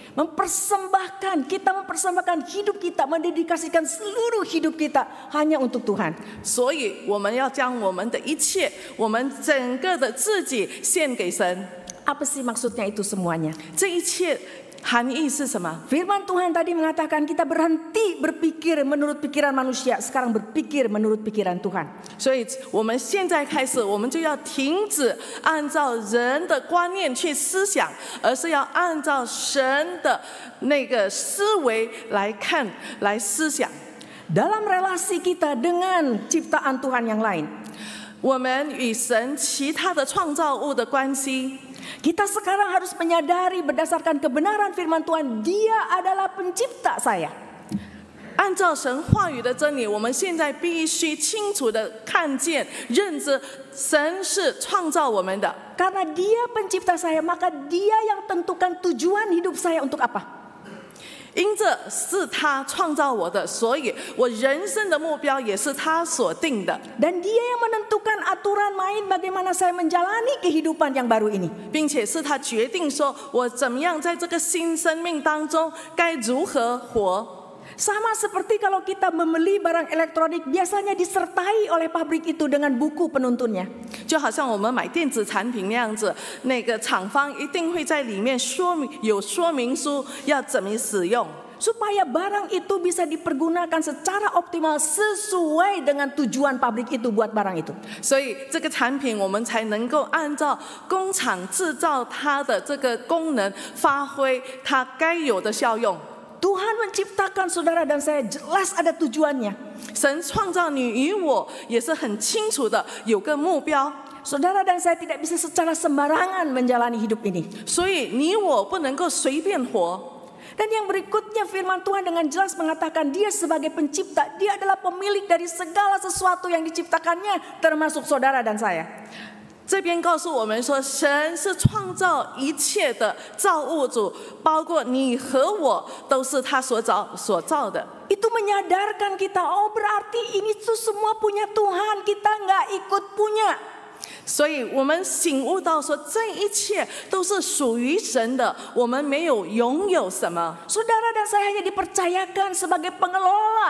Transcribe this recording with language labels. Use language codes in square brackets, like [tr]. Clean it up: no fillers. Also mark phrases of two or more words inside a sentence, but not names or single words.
[id] kita mempersembahkan hidup kita, mendedikasikan seluruh hidup kita hanya untuk Tuhan. [zh] 所以我们要将我们的一切，我们整个的自己献给神。 [id] Apa sih maksudnya itu semuanya? [zh] 这一切含义是什么？ [id] Firman Tuhan tadi mengatakan kita berhenti berpikir menurut pikiran manusia, sekarang berpikir menurut pikiran Tuhan. [zh] 所以我们现在开始，我们就要停止按照人的观念去思想，而是要按照神的那个思维来看、来思想。 [id] Dalam relasi kita dengan ciptaan Tuhan yang lain, [zh] 我们与神其他的创造物的关系。 [id] Kita sekarang harus menyadari berdasarkan kebenaran firman Tuhan, Dia adalah pencipta saya. [zh] 按照神话语的真理，我们现在必须清楚的看见、认知，神是创造我们的。 [id] Karena Dia pencipta saya, maka Dia yang tentukan tujuan hidup saya untuk apa. [zh] 因着是他创造我的，所以我人生的目标也是他所定的。 [id] Dan Dia yang menentukan aturan main bagaimana saya menjalani kehidupan yang baru ini. [zh] 并且是他决定说我怎么样在这个新生命当中该如何活。 [id] Sama seperti kalau kita membeli barang elektronik, biasanya disertai oleh pabrik itu dengan buku penuntunnya. [zh] 就好像我们买电子产品那样子，那个厂方一定会在里面有说明书要怎么使用。 [id] Supaya barang itu bisa dipergunakan secara optimal sesuai dengan tujuan pabrik itu buat barang itu. [zh] 所以这个产品我们才能够按照工厂制造它的这个功能，发挥它该有的效用。 [id] Tuhan menciptakan saudara dan saya jelas ada tujuannya. [zh] 神创造你与我也是很清楚的，有个目标。 [id] saudara dan saya tidak bisa secara sembarangan menjalani hidup ini. [zh] 所以你我不能够随便活。 [id] Dan yang berikutnya firman Tuhan dengan jelas mengatakan dia sebagai pencipta, dia adalah pemilik dari segala sesuatu yang diciptakannya, termasuk saudara dan saya. [zh] 这边告诉我们说，神是创造一切的造物主，包括你和我都是他所造的。 [id] Itu menyadarkan kita, oh berarti ini tuh semua punya Tuhan, kita nggak ikut punya. [zh] 所以我们醒悟到说，这一切都是属于神的，我们没有拥有什么。 [id] Saudara dan saya hanya dipercayakan sebagai pengelola.